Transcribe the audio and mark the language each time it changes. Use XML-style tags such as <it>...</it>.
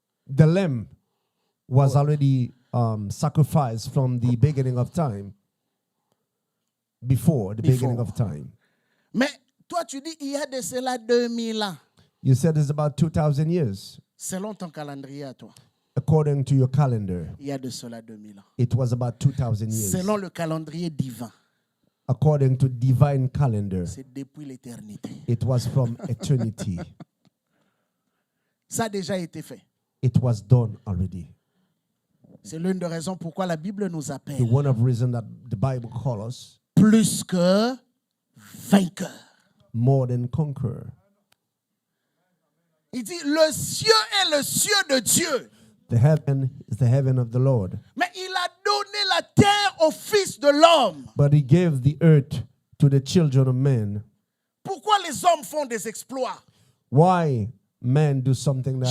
<en>The lamb was already sacrificed from the beginning of time, before the beginning of time.</en> <fr>Mais toi, tu dis, il y a de cela 2000 ans.</fr> <en>You said it's about 2,000 years.</en> <fr>Selon ton calendrier à toi,</fr> <en>According to your calendar,</en> <fr>il y a de cela 2000 ans.</fr> <en>it was about 2,000 years.</en> <fr>Selon le calendrier divin,</fr> <en>According to divine calendar,</en> <fr>c'est depuis l'éternité.</fr> <en>it was from eternity.</en> <fr>Ça a déjà été fait.</fr> <en>It was done already.</en> <fr>C'est l'une des raisons pourquoi la Bible nous</fr> <en>The</en> <fr>appelle</fr> <en>one of reason that the Bible calls us</en> <fr>plus que vainqueurs.</fr> <en>more than conqueror.</en> <fr>Il dit, le ciel est le ciel de Dieu.</fr> <en>The heaven is the heaven of the Lord.</en> <fr>Mais il a donné la terre au Fils de l'homme.</fr> <en>But he gave the earth to the children of men.</en> <fr>Pourquoi les hommes font des exploits?</fr> <en>Why men do something that</en>